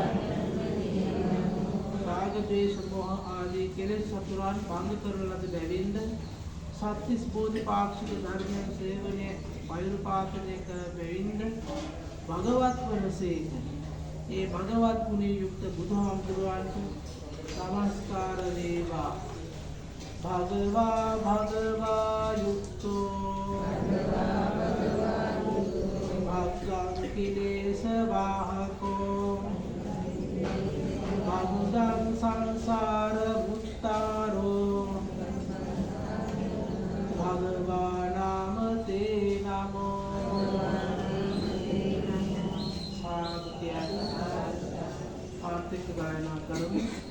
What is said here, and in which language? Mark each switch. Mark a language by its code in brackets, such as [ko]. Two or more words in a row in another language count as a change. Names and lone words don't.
[si] රාග ද්වේෂ මොහ ආදී කෙලෙස් සතුරන් භංග කරන ලද බැවින්ද සත්‍තිස් බෝධිපාක්ෂික ධර්මයන් සේවනය පෛරුපාතනය කර බැවින්ද භගවත් වනසේක. ඒ භගවත් ගුණයෙන් යුක්ත බුදුහාමුදුරුවන්ට නමස්කාර වේවා. [pi] භගවා යුක්තෝ භග්ගං කිලේශ වාහකෝ බහුදං සංසාර මුක්තාරෝ භගවා නාම තේ නමෝ. [si] සාත්‍යං ආර්ථික ගායනා කරමු.